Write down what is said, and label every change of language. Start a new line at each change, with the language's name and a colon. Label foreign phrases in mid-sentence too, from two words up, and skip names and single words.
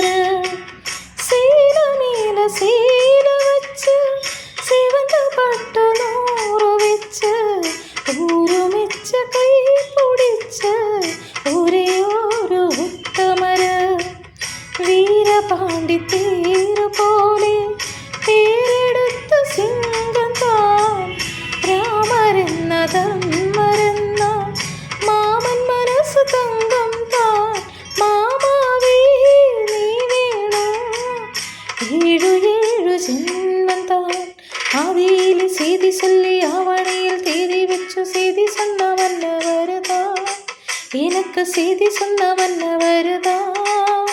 Tamil: சீல மேல சீல வச்சு சிவந்த பட்டு நூறு வச்சு ஊருமிச்சு கை பிடிச்சு ஒரே ஒரு உத்தமர. வீரபாண்டி தேர் போலே
Malayalam: പേരെടുത്ത സിംഹം താൻ, രാമരെന്ന ധർമ്മരെന്ന മാമൻ മനസ്സ് തങ്കം താൻ. മാമാവേ നീ വേണം ഏഴു ഏഴു ജന്മം താൻ. ആദിയിലെ ചെയ്തി
Tamil: சொல்லி ആവണിയിൽ தேதி வச்சு செய்தி சொன்ன மன்னவருதான், எனக்கு செய்தி சொன்ன மன்னவருதான்.